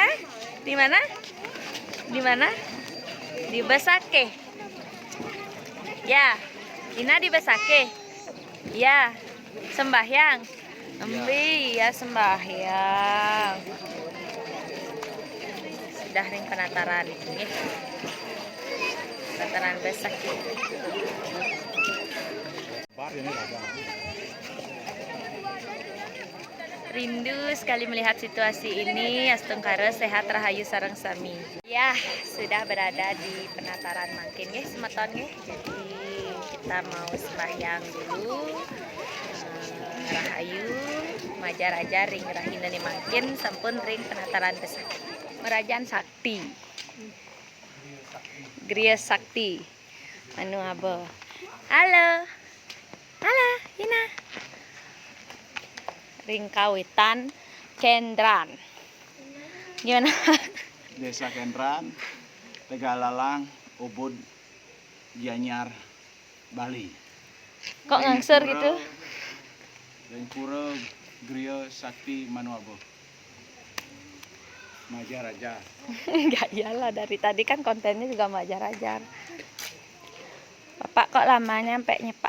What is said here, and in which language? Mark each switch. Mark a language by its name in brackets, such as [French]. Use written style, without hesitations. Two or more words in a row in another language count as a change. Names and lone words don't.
[Indonesian] Di mana? Di mana? Di Besake. Ya, Nina di Besake. Ya, sembahyang. Embi ya sembahyang. Sudah ring penataran ini. Penataran Besake. Rindu sekali melihat situasi ini. [Balinese] Astungkara sehat rahayu sareng sami. [Indonesian] Ya, sudah berada di penataran [Balinese] mangkin nggih semeton nggih. [Indonesian] Jadi kita mau sembahyang dulu. [Balinese] Rahayu Majaraja ring rahinane mangkin sampun ring penataran besar. [Indonesian] Merajaan Sakti. Griya Sakti. Anu abo. Halo. Halo, Ina. [Balinese] Ring kawitan Kendran. [Indonesian] Gimana? Desa Kendran, Tegalalang, Ubud, Gianyar, Bali. Kok ngangsur gitu? Pura Griya Sakti Manuabo. Majaraja. Enggak, iyalah dari tadi kan kontennya juga Majaraja. Bapak kok lama nyampe Pak?